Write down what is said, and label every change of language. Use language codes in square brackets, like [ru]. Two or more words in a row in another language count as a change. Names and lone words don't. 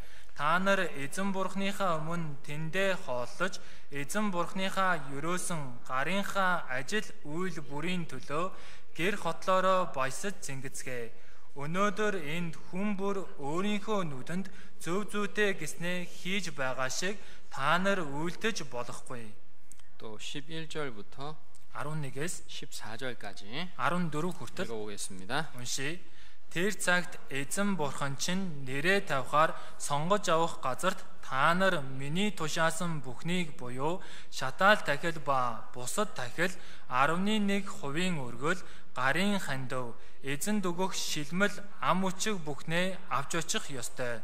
[mn] Та нар эзэн бурхныхаа өмнө тэндээ хооллож, эзэн бурхныхаа ерөөсөн гарынхаа ажил үйл бүрийн төлөө гэр хотлоороо баясаж зингэцгээ. Өнөөдөр энд хүн бүр өөрийнхөө нүдэнд зөв зүйтэй гэснээ хийж байгаа шиг та нар үйлдэж болохгүй. [ko] 또 11절부터 [mn] 11-ээс [ko] 14절까지 [mn] 14 хүртэл [ko] 읽어보겠습니다. [mn] уншия. Тэр цагт эзэн бурхан чинь нэрээ тавихаар сонгож авах газарт та нар миний тушаасан бүхнийг буюу шатаал тахил ба бусад тахил 11% өргөл, гарын хандив, эзэн дөгөх шилмэл ам үчиг бүхнээ авч очих ёстой.